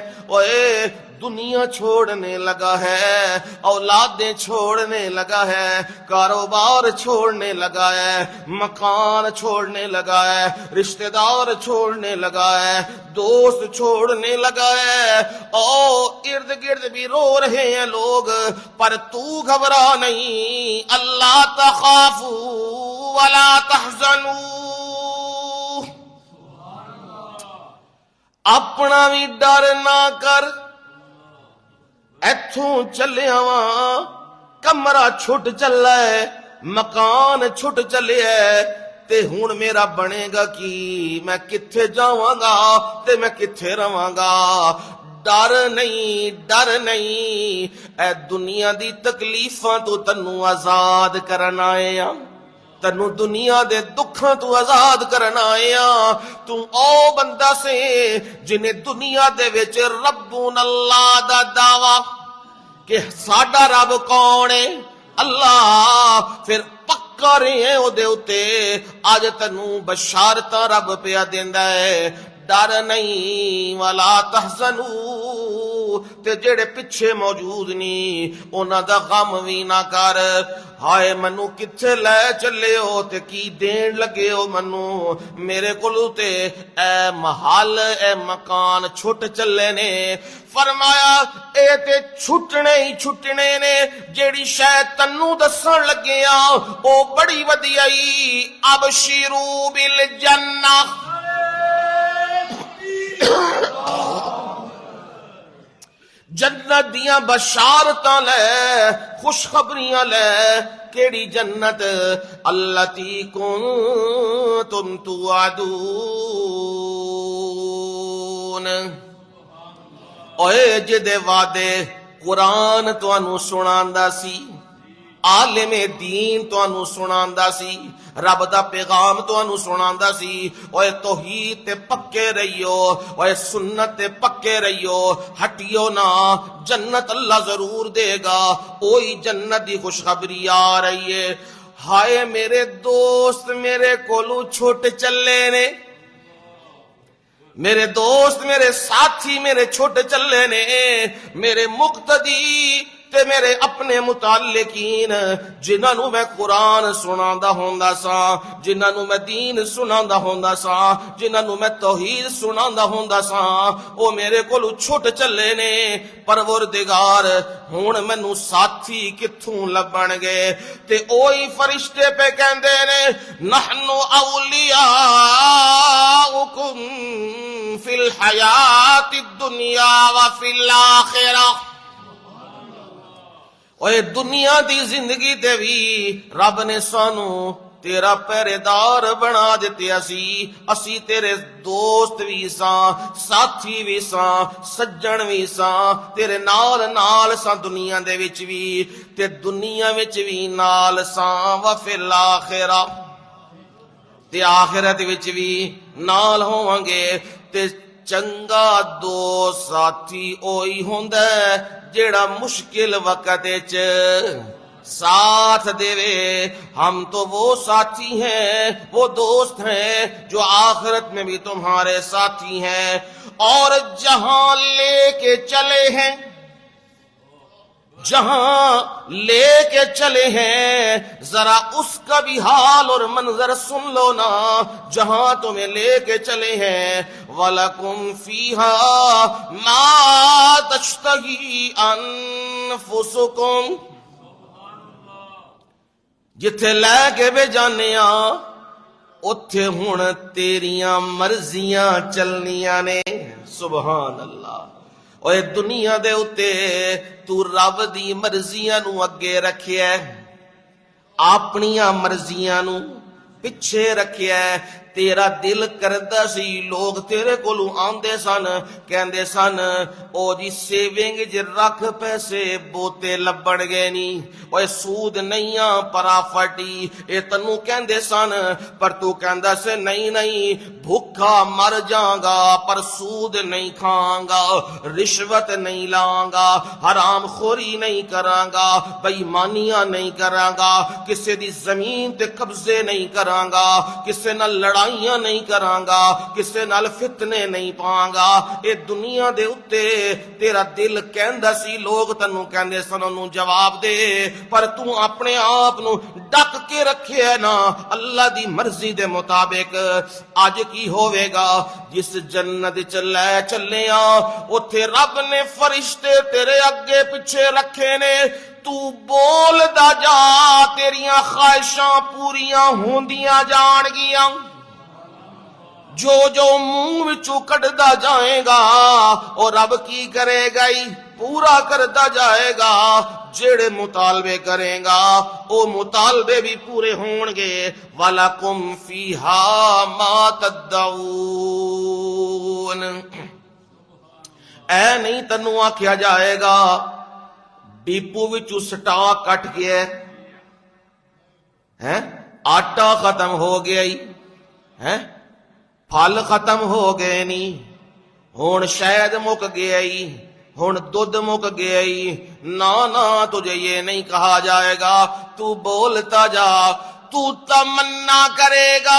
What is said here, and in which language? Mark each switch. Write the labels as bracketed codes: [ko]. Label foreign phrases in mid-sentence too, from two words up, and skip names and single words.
[ur] اوے دنیا چھوڑنے لگا ہے، اولادیں چھوڑنے لگا ہے، کاروبار چھوڑنے لگا ہے، مکان چھوڑنے لگا ہے، رشتہ دار چھوڑنے لگا ہے، دوست چھوڑنے لگا ہے، اور ارد گرد بھی رو رہے ہیں لوگ، پر تو گھبرا نہیں، [ar] اللہ تخافوا ولا تحزنوا، [pa] اپنا بھی ڈر نہ کر، ایتھوں چلے آواں، کمرہ چھٹ چلا ہے، مکان چھٹ چلے ہے، تے ہون میرا بنے گا کی، میں کتھے جاواں گا تے میں کتھے رواں گا، ڈر نہیں، اے دنیا دی تکلیفاں تو تنو آزاد کرن آئے ہاں، تنو دنیا دے دکھاں تو آزاد کرنا آیا، تو او بندہ سے جنہیں دنیا دے وچ ربون اللہ دا دعویٰ کہ ساڈا رب کون ہے؟ اللہ. پھر پکا رہے ہیں او دے اتے. اج تینوں بشارتاں رب پیا دیندا ہے، ڈر نہیں [ar] ولا تحزنوا، [pa] تے جڑے پیچھے موجود نہیں انہاں دا غم وی نہ کر. ہائے منو کتھے لے چلے ہو تے کی دین لگے ہو منو؟ میرے کولو تے اے محل اے مکان چھٹ چلے نے. فرمایا اے تے چھٹنے ہی چھٹنے نے. جیڑی شے تنوں دسن لگے ہاں او بڑی ودیا ای. [ar] ابشروا بالجنہ، [pa] جنت دیاں بشارتاں لے، خوشخبریاں لے. کیڑی جنت؟ [ar] التی کنتم توعدون. [pa] اوے جدے وعدے قرآن تانوں سناندا سی، عالم دین تانوں سناندا سی، رب دا پیغام تانوں سناندا سی. اوے توحید تے پکے رہیو، اوے سنت تے پکے رہیو، ہٹیو نہ. جنت اللہ ضرور دے گا. اوہی جنت دی خوشخبری آ رہی ہے. ہائے میرے دوست میرے کولو چھوٹ چلے نے، میرے دوست میرے ساتھی میرے چھوٹ چلے نے. میرے مقتدی تے میرے اپنے متعلقین جنہاں نو میں قرآن سناندا ہوندا سا، جنہاں نو میں دین سناندا ہوندا سا، جنہاں نو میں توحید سناندا ہوندا سا، او میرے کولو چھٹ چلے نے. پروردگار ہن مینوں ساتھی کتھوں لبن گے؟ تے اوہی فرشتے پہ کہندے نے [ar] نحن اولیاؤکم فی الحیات الدنیا وفی الآخرہ. [pa] اوے دنیا دی زندگی تے بھی رب نے سانو تیرا پہرے دار بنا دیتے. اسی تیرے دوست بھی ساں، ساتھی بھی ساں، سجن بھی ساں، تیرے نال نال ساں دنیا دے وچ بھی تے دنیا وچ بھی نال ساں. [ar] وفی الآخرہ، [pa] تے آخرت وچ بھی نال ہوواں گے. تے چنگا دوست ساتھی اوہی ہوندا ہے جیڑا مشکل وقت وچ ساتھ دے. [ur] ہم تو وہ ساتھی ہیں، وہ دوست ہیں جو آخرت میں بھی تمہارے ساتھی ہیں. اور جہاں لے کے چلے ہیں، جہاں لے کے چلے ہیں ذرا اس کا بھی حال اور منظر سن لو نا. جہاں تمہیں لے کے چلے ہیں [ar] وَلَكُمْ فِيهَا مَا تَشْتَهِي أَنفُسُكُمْ، [pa] جتھے لے کے بھی جانے اتھے ہن تیریاں مرضیاں چلنیاں نے. [ar] سبحان اللہ. [pa] اوے دنیا دے اتے تو رب دی مرضیاں نو اگے رکھیا ہے، اپنیاں مرضیاں نو پچھے رکھیا ہے. تیرا دل کردا سی لوگ تیرے کولو آندے سن کہندے سن او جی سیونگ جی رکھ پیسے بوتے لبن گے نہیں، اوے سود نہیں پرافٹی اے تنوں کہندے سن. پر تو کہندا سے نہیں نہیں بھوکا مر جاں گا پر سود نہیں کھاں گا، رشوت نہیں لاں گا، حرام خوری نہیں کراں گا، بے ایمانیاں نہیں کراں گا، کسے دی زمین تے قبضے نہیں کراں گا، کسے نال لڑائیاں نہیں کراں گا، کسے نال فتنے نہیں پاں گا. اے دنیا دے اتے تیرا دل کہندا سی لوگ تنوں کہندے سن انہوں جواب دے، پر تو اپنے آپ نو ڈک کے رکھے ہے نا اللہ دی مرضی دے مطابق. اج کی ہوئے گا؟ جس جنت چلے چلے اتھے رب نے فرشتے تیرے اگے پیچھے رکھے نے. تو بول دا جا تیریاں خواہشاں پوریاں ہوندیاں جان گیاں. جو جو منہ وچوں کڈدا جائے گا اور رب کی کرے گا [ur] پورا کرتا جائے گا. [pa] جڑے مطالبے کرے گا او مطالبے بھی پورے ہون گے. [ar] وَلَكُمْ فِيهَا مَا تَدَّعُونَ. [pa] اے نہیں تنوں آکھیا جائے گا ڈیپو وچوں سٹاک کٹ گیا ہے، آٹا ختم ہو گیا ہے، پھل ختم ہو گئے نہیں، ہون شاید مک گیا ہن دودھ مک گیا ہی، [ur] نا تجھے یہ نہیں کہا جائے گا، تو بولتا جا، تو تمنا کرے گا۔